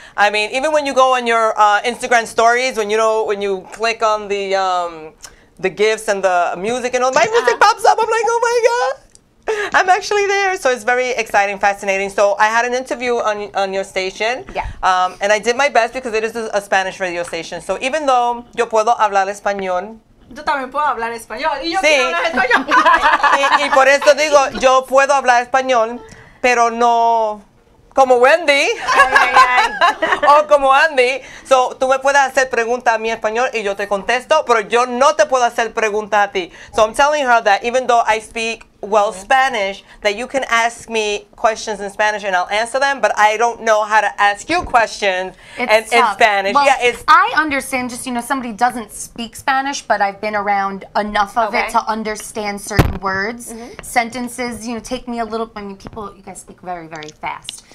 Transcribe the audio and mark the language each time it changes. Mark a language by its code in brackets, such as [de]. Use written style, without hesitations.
[en] I mean, even when you go on your Instagram stories, when you click on the gifts and the music and all, my music pops up. I'm like, oh my God. I'm actually there, so it's very exciting, fascinating. So I had an interview on your station, and I did my best because it is a Spanish radio station. So even though [es] yo puedo hablar español, yo también puedo hablar español y yo quiero hablar español. y por eso digo, yo puedo hablar español, pero no como Wendy o como Andy. So, tú me puedes hacer preguntas a mí en español y yo te contesto, pero yo no te puedo hacer preguntas a ti. [en] So I'm telling her that even though I speak well Spanish, that you can ask me questions in Spanish and I'll answer them, but I don't know how to ask you questions in Spanish. Well, yeah, it's. I understand, just, somebody doesn't speak Spanish, but I've been around enough of it to understand certain words, sentences, take me a little, you guys speak very, very fast.